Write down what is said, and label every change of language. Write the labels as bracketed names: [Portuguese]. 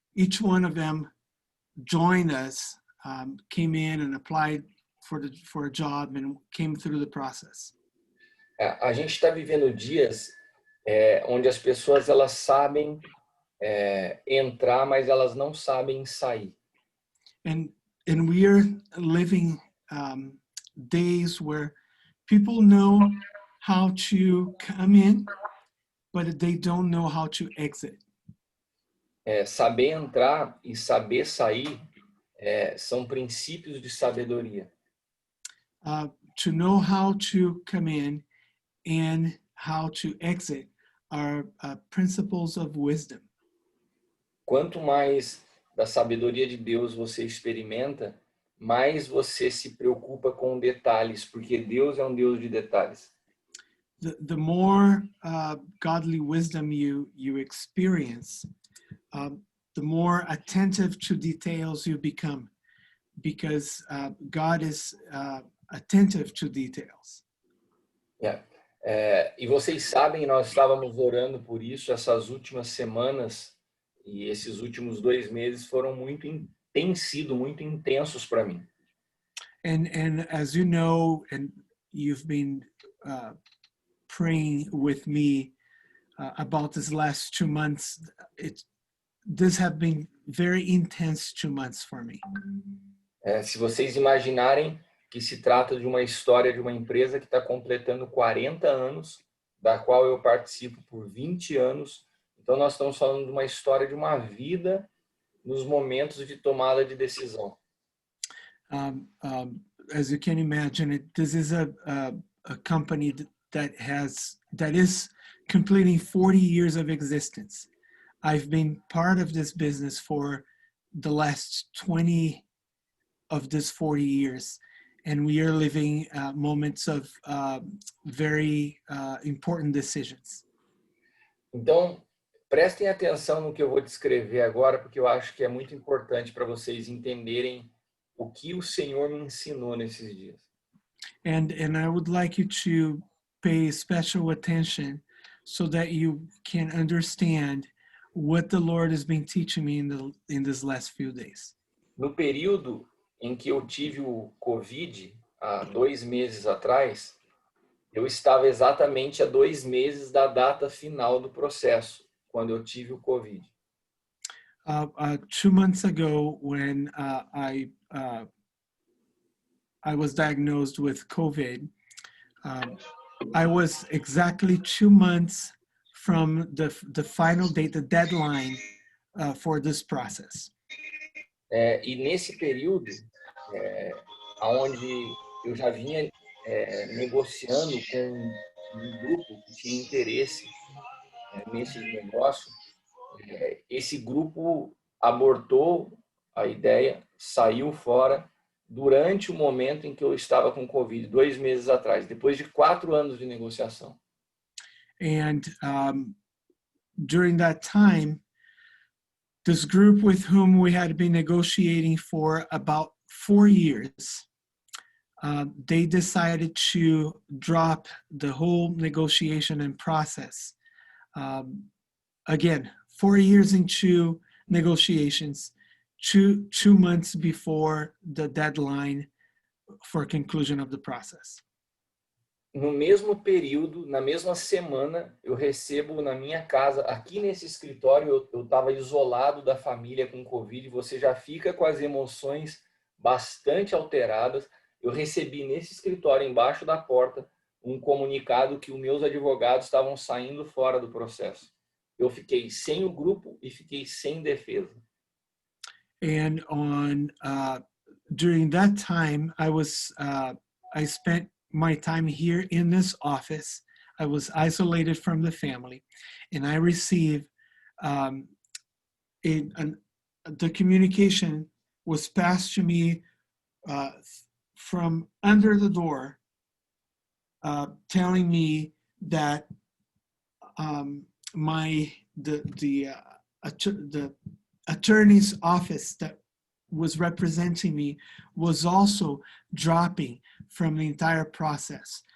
[English] each one of them joined us, came in and applied for a job and came through the process. [Portuguese] A gente está vivendo dias onde as pessoas elas sabem entrar, mas elas não sabem sair. [English] And we are living days where people know how to come in, but they don't know how to exit. [Portuguese] Saber entrar e saber sair são princípios de sabedoria. [English] To know how to come in and how to exit are principles of wisdom. [Portuguese] Quanto mais da sabedoria de Deus você experimenta, mais você se preocupa com detalhes, porque Deus é um Deus de detalhes. [English] The more godly wisdom you experience, the more attentive to details you become, because God is attentive to details. [Portuguese] E vocês sabem, nós estávamos orando por isso essas últimas semanas, e esses últimos 2 meses têm sido muito intensos para mim. [English] And as you know, and you've been praying with me about this last 2 months, this have been very intense 2 months for me. [Portuguese] Se vocês imaginarem que se trata de uma história de uma empresa que está completando 40 anos, da qual eu participo por 20 anos, então nós estamos falando de uma história de uma vida nos momentos de tomada de decisão. [English] As you can imagine, this is a company that is completing 40 years of existence. I've been part of this business for the last 20 of this 40 years, and we are living moments of very important decisions. [Portuguese] Então, prestem atenção no que eu vou descrever agora, porque eu acho que é muito importante para vocês entenderem o que o Senhor me ensinou nesses dias. [English] And I would like you to pay special attention so that you can understand what the Lord has been teaching me in this last few days. [Portuguese] No período em que eu tive o COVID, há 2 meses atrás, eu estava exatamente a 2 meses da data final do processo, quando eu tive o COVID. [English] 2 months ago, when I was diagnosed with COVID, I was exactly 2 months from the final date, the deadline for this process. [Portuguese] E nesse período, onde eu já vinha negociando com um grupo que tinha interesse nesse negócio, esse grupo abortou a ideia, saiu fora durante o momento em que eu estava com Covid, 2 meses atrás, depois de 4 anos de negociação. [English] And during that time, this group with whom we had been negotiating for about 4 years, they decided to drop the whole negotiation and process. Again, 4 years into negotiations, two months before the deadline for conclusion of the process. [Portuguese] No mesmo período, na mesma semana, eu recebo na minha casa, aqui nesse escritório, eu estava isolado da família com Covid, você já fica com as emoções bastante alteradas. Eu recebi nesse escritório, embaixo da porta, um comunicado que os meus advogados estavam saindo fora do processo. Eu fiquei sem o grupo e fiquei sem defesa. [English] And during that time, I spent my time here in this office. I was isolated from the family, and I received the communication was passed to me from under the door, telling me that the attorney's office that was representing me was also dropping from the entire process.